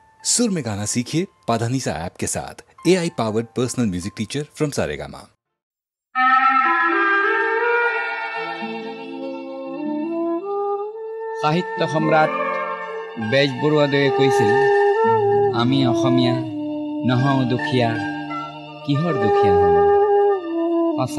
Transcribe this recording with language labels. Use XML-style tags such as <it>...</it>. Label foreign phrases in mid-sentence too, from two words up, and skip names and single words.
<hi>सुर में गाना सीखिए पाधानीसा ऐप के साथ।</hi> <en>AI powered personal music teacher from Saregama.</en> <as>সাহিত্য সম্ৰাট বেজবৰুৱাদেৱে কৈছিল, আমি অসমীয়া নহওঁ দুখীয়া, কিহৰ দুখীয়া হওঁ? সঁচা।</as>